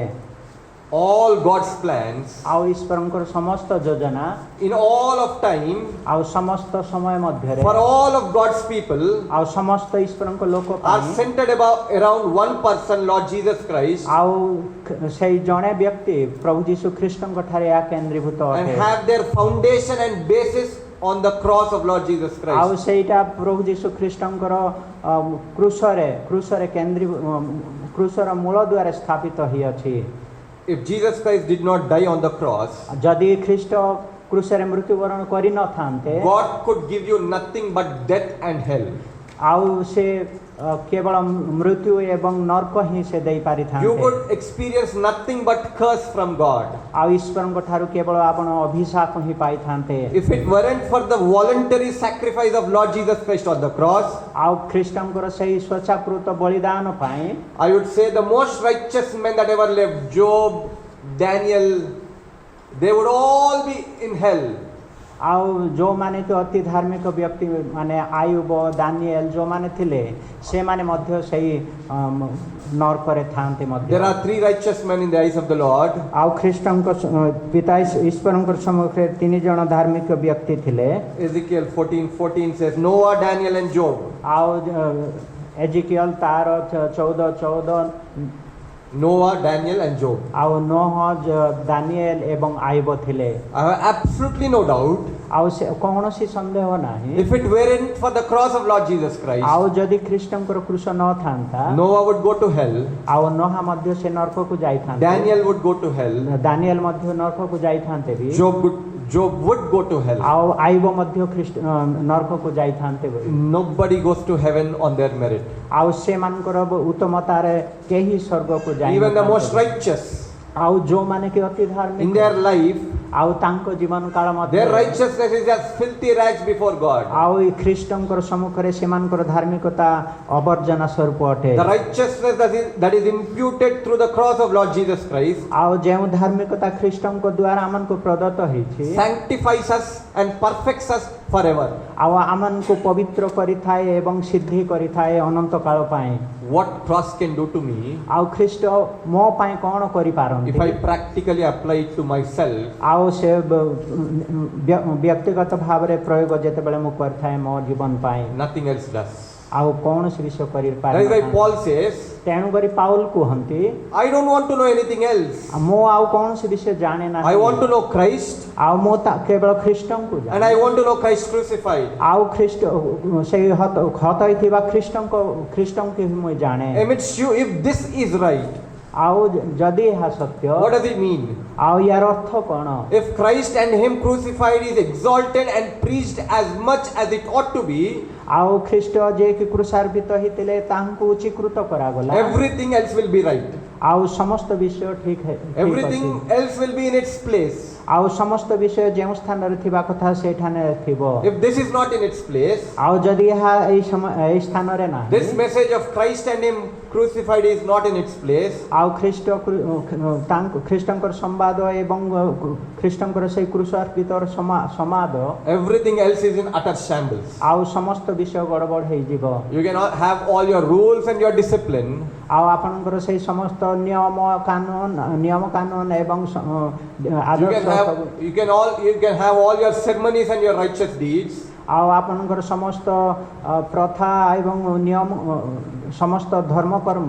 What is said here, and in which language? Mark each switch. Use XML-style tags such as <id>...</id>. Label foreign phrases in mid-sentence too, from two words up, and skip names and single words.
<en>All God's plans</en> <or>ଆଉ ଈଶ୍ୱରଙ୍କର ସମସ୍ତ ଯୋଜନା</or> <en>in all of time</en> <or>ଆଉ ସମସ୍ତ ସମୟ ମଧ୍ୟରେ</or> <en>for all of God's people</en> <or>ଆଉ ସମସ୍ତ ଈଶ୍ୱରଙ୍କ ଲୋକ</or> <en>are</en> <or>ପାଇଁ</or> <en>centered around one person, Lord Jesus Christ,</en> <or>ଆଉ ସେଇ ଜଣେ ବ୍ୟକ୍ତି ପ୍ରଭୁ ଯୀଶୁ ଖ୍ରୀଷ୍ଟଙ୍କ ଠାରେ ଏହା କେନ୍ଦ୍ରୀଭୂତ</or> <en>and</en> <or>ଅଟେ</or> <en>have their foundation and basis on the cross of Lord Jesus</en> <or>ଆଉ</or> <en>Christ.</en> <or>ସେଇଟା ପ୍ରଭୁ ଯୀଶୁ ଖ୍ରୀଷ୍ଟଙ୍କର କ୍ରୁଶରେ କ୍ରୁଶର ମୂଳ ଦ୍ୱାରେ ସ୍ଥାପିତ ହେଇଅଛି</or> <en>If Jesus Christ did not die on the cross,</en> <or>ଯଦି ଖ୍ରୀଷ୍ଟ କ୍ରୁଶରେ ମୃତ୍ୟୁବରଣ କରିନଥାନ୍ତେ</or> <en>God could give you nothing but death and hell.</en> <or>ଆଉ ସେ କେବଳ ମୃତ୍ୟୁ ଏବଂ ନର୍କ ହିଁ ସେ</or> <en>You</en> <or>ଦେଇପାରିଥାନ୍ତେ</or> <en>could experience nothing but curse from God.</en> <or>ଆଉ ଈଶ୍ୱରଙ୍କ ଠାରୁ କେବଳ ଆପଣ ଅଭିଶାପ ହିଁ ପାଇଥାନ୍ତେ</or> <en>If it weren't for the voluntary sacrifice of Lord Jesus Christ on the cross,</en> <or>ଆଉ ଖ୍ରୀଷ୍ଟଙ୍କର ସେହି ସ୍ୱଚ୍ଛାକୃତ ବଳିଦାନ ପାଇଁ</or> <en>I would say the most righteous men that ever lived, Job, Daniel, they would all be in hell.</en> <or>ଆଉ ଯେଉଁମାନେ ତ ଅତି ଧାର୍ମିକ ବ୍ୟକ୍ତି ମାନେ ଆୟୁବ ଦାନିଏଲ ଯେଉଁମାନେ ଥିଲେ ସେମାନେ ମଧ୍ୟ ସେଇ ନର୍କରେ ଥାଆନ୍ତି ମଧ୍ୟ</or> <en>There are 3 righteous men in the eyes of the Lord.</en> <or>ଆଉ ଖ୍ରୀଷ୍ଟଙ୍କ ପିତା ଈଶ୍ୱରଙ୍କର ସମ୍ମୁଖରେ 3 ଜଣ ଧାର୍ମିକ ବ୍ୟକ୍ତି ଥିଲେ</or> <en>Ezekiel 14:14 says, Noah, Daniel and Job.</en> <or>ଆଉ ଏଜିକିଏଲ ତାର 14:14</or> <en>Noah, Daniel, and Job.</en> <or>ଆଉ ନୋହ ଦାନିଏଲ ଏବଂ ଆଇବ ଥିଲେ।</or> <en>I have absolutely no doubt.</en> <or>ଆଉ ସେ କୌଣସି ସନ୍ଦେହ ନାହିଁ</or> <en>If it weren't for the cross of Lord Jesus Christ,</en> <or>ଆଉ ଯଦି ଖ୍ରୀଷ୍ଟଙ୍କର କ୍ରୁଶ ନଥାନ୍ତା</or> <en>Noah would go to hell,</en> <or>ଆଉ ନୋହା ମଧ୍ୟ ସେ ନରକକୁ ଯାଇଥାନ୍ତେ।</or> <en>Daniel would go to hell,</en> <or>ଦାନିଏଲ ମଧ୍ୟ ନରକକୁ ଯାଇଥାନ୍ତେ ବି।</or> <en>Job would go to hell.</en> <or>ଆଉ ଆଇବ ମଧ୍ୟ ନରକକୁ ଯାଇଥାନ୍ତେ ବୋଲି।</or> <en>Nobody goes to heaven on their merit.</en> <or>ଆଉ ସେମାନଙ୍କର ଉତ୍ତମତାରେ କେହି ସ୍ୱର୍ଗକୁ</or> <en>Even the most</en> <or>ଯାଇନଥାନ୍ତି।</or> <en>righteous</en> <or>ଆଉ ଯୋଉମାନେ କି ଅତି</or> <en>in</en> <or>ଧାର୍ମିକ</or> <en>their life,</en> <or>ଆଉ ତାଙ୍କ ଜୀବନ କାଳ</or> <en>their</en> <or>ମଧ୍ୟରେ</or> <en>righteousness is as filthy rags before God.</en> <or>ଆଉ ଏ ଖ୍ରୀଷ୍ଟଙ୍କର ସମ୍ମୁଖରେ ସେମାନଙ୍କର ଧାର୍ମିକତା ଅବର୍ଜନା ସ୍ୱରୂପ ଅଟେ।</or> <en>The righteousness that is imputed through the cross of Lord Jesus Christ</en> <or>ଆଉ ଯେଉଁ ଧାର୍ମିକତା ଖ୍ରୀଷ୍ଟଙ୍କ ଦ୍ୱାରା ଆମମାନଙ୍କୁ ପ୍ରଦତ୍ତ ହେଇଛି</or> <en>sanctifies us and perfects us forever.</en> <or>ଆଉ ଆମମାନଙ୍କୁ ପବିତ୍ର କରିଥାଏ ଏବଂ ସିଦ୍ଧି କରିଥାଏ ଅନନ୍ତ କାଳ ପାଇଁ।</or> <en>What cross can do to me</en> <or>ଆଉ ଖ୍ରୀଷ୍ଟ ମୋ ପାଇଁ କ'ଣ</or> <en>if</en> <or>କରିପାରନ୍ତି</or> <en>I practically apply it to myself?</en> <or>ଆଉ ସେ ବ୍ୟକ୍ତିଗତ ଭାବରେ ପ୍ରୟୋଗ ଯେତେବେଳେ ମୁଁ କରିଥାଏ ମୋ ଜୀବନ ପାଇଁ</or> <en>Nothing else does.</en> <or>ଆଉ କୌଣସି ବିଷୟ</or> <en>That is why</en> <or>କରିପାରେ।</or> <en>Paul says,</en> <or>ତେଣୁକରି ପାଉଲ କୁହନ୍ତି</or> <en>I don't want to know anything else.</en> <or>ମୁଁ ଆଉ କୌଣସି ବିଷୟ ଜାଣେ</or> <en>I</en> <or>ନାହିଁ</or> <en>want to know Christ</en> <or>ଆଉ ମୁଁ କେବଳ ଖ୍ରୀଷ୍ଟଙ୍କୁ</or> <en>and</en> <or>ଜାଣେ</or> <en>I want to know Christ crucified.</en> <or>ଆଉ ଖ୍ରୀଷ୍ଟ ସେଇ ହତ ହୋଇଥିବା ଖ୍ରୀଷ୍ଟଙ୍କୁ ହିଁ ମୁଁ ଜାଣେ।</or> <en>Amidst you, if this is right,</en> <or>ଆଉ ଯଦି ଏହା ସତ୍ୟ</or> <en>what does it mean?</en> <or>ଆଉ ୟାର ଅର୍ଥ କ'ଣ?</or> <en>If Christ and Him crucified is exalted and preached as much as it ought to be,</en> <or>ଆଉ ଖ୍ରୀଷ୍ଟ ଯିଏକି କ୍ରୁଶାର୍ପିତ ହେଇଥିଲେ ତାଙ୍କୁ ଉଚ୍ଚୀକୃତ କରାଗଲା</or> <en>everything else will be right.</en> <or>ଆଉ ସମସ୍ତ ବିଷୟ ଠିକ ଅଛି।</or> <en>Everything else will be in its place.</en> <or>ଆଉ ସମସ୍ତ ବିଷୟ ଯେଉଁ ସ୍ଥାନରେ ଥିବା କଥା ସେଇଠାନେ ଥିବ।</or> <en>If this is not in its place,</en> <or>ଆଉ ଯଦି ଏହା ଏଇ ସ୍ଥାନରେ ନାହିଁ</or> <en>this message of Christ and Him crucified is not in its place,</en> <or>ଆଉ ଖ୍ରୀଷ୍ଟଙ୍କର ସମ୍ବାଦ ଏବଂ ଖ୍ରୀଷ୍ଟଙ୍କର ସେଇ କ୍ରୁଶାର୍ପିତର ସମ୍ବାଦ</or> <en>everything else is in utter shambles.</en> <or>ଆଉ ସମସ୍ତ ବିଷୟ ଗଡ଼ବଡ଼ ହେଇଯିବ।</or> <en>You cannot have all your rules and your discipline,</en> <or>ଆଉ ଆପଣଙ୍କର ସେଇ ସମସ୍ତ ନିୟମ କାନୁନ ଏବଂ ଆଦର୍ଶ</or> <en>you can have all your ceremonies and your righteous deeds,</en> <or>ଆଉ ଆପଣଙ୍କର ସମସ୍ତ ପ୍ରଥା ଏବଂ ନିୟମ ସମସ୍ତ ଧର୍ମକର୍ମ</or>